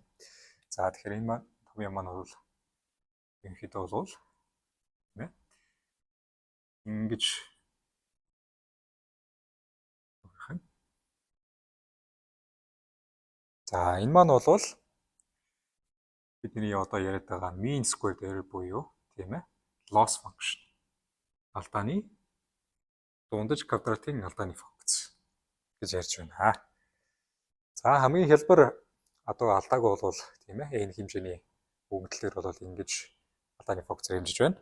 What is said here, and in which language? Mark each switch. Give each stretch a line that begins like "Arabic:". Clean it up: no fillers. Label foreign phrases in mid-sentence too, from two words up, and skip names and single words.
Mongolian: За тэгэхээр энэ маань томьёо маань бол ерөнхийдөө бол тийм ээ ингэж за энэ маань бол бидний одоо яриад байгаа
English: mean squared error
Mongolian: буюу тийм ээ
English: loss function.
Mongolian: Алдааны дундаж квадратын алдааны функц гэж ярьж байна. За хамгийн хэлбэр одоо алдааг бол тийм ээ n хэмжээний өгөгдлөөр бол ингэж алдааны функцээр хэмжиж байна.